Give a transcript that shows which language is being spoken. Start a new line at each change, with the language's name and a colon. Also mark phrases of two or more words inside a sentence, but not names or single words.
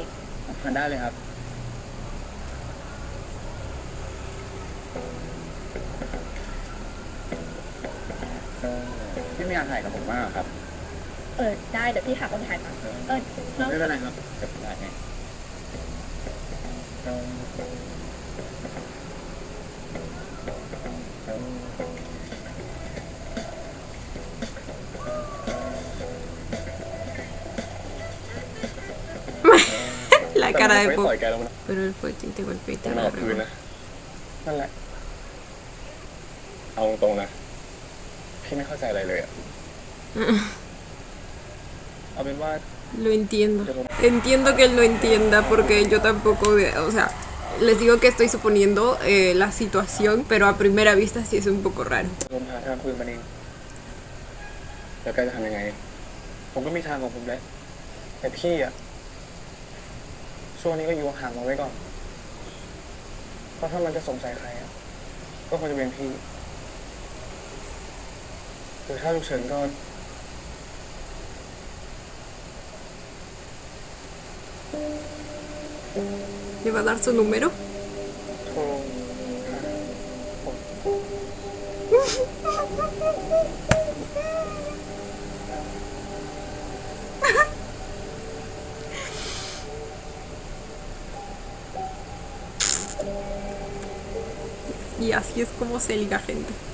Thai: ทานได้เลยครับพี่ไม่อยากถ่ายกับผมมากครับ ได้เดี๋ยวพี่หาคนถ่ายก่อนแล้ว ไม่เป็นไรครับเดี๋ยวผมถ่ายให้
Spanish: La cara de
Thai: ไม่ Po. ต่อยแกแล้วนะ
Spanish: Pero él fue quien te golpeó y te
Thai: มันออกคืน
Spanish: agarró.
Thai: นะนั่นแหละเอาตรงๆนะพี่ไม่เข้าใจอะไรเลยอะเอาเป็นว่า
Spanish: Lo entiendo. Entiendo que él no entienda porque yo tampoco, o sea, les digo que estoy suponiendo la situación, pero a primera vista sí es un poco raro.
Thai: ผมหาทางคุยมันเองแล้วแกจะทำยังไง ผมก็มีทางของผมแหละแต่พี่อะช่วงนี้ก็อยู่ห่างมาไว้ก่อนเพราะถ้ามันจะสงสัยใครอะก็คงจะเป็นพี่หรือถ้าลูกเฉินก็
Spanish: ¿Le va a dar su número?
Thai: โทรหาผม
Spanish: Y así es como se liga gente.